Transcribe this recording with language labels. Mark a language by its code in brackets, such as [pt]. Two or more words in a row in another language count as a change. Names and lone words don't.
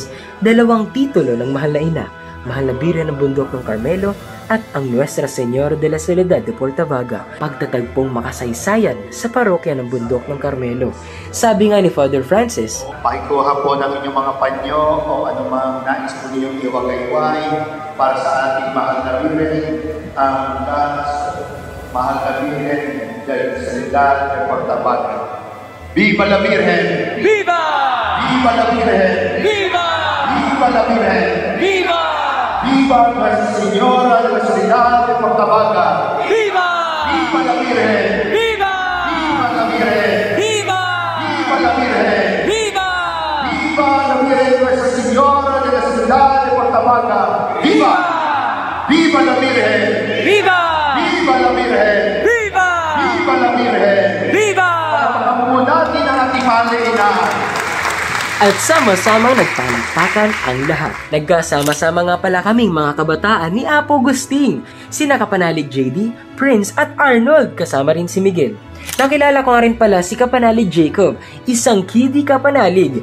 [tl] 2 titulo ng Mahal na Ina, Mahal na Birhen ng Bundok ng Carmelo at ang Nuestra Señora de la Soledad de Portabaga, pagtatagpong makasaysayan sa parokya ng Bundok ng Carmelo. Sabi nga ni Father Francis, pakikuha po ng inyong mga panyo o anumang nais po ninyong iwagayway para sa ating Mahal na Birhen, ang Mahal na Birhen de la Soledad de Portabaga. [es] Viva la Virgen! Viva! Viva la Virgen! Viva! Viva la Virgen! Viva! Viva Nuestra Señora de la Soledad de Portabaga! Viva! Viva la Virgen! Viva! Viva la Virgen! Viva! Viva la Virgen! Viva! Viva la Virgen Nuestra Señora de la Soledad de Portabaga! Viva! Viva la Virgen! Viva! Viva la Virgen! Viva! Viva la Virgen! Viva! [tl] Pagpapamuno natin ang ating mahal na ina. At sama-samang nagpalakpakan ang lahat. Nagkasama-sama nga pala kaming mga kabataan ni Apo Agustin, sina Kapanalig JD, Prince at Arnold, kasama rin si Miguel. Nakilala ko nga rin pala si Kapanalig Jacob, isang kiddie kapanalig.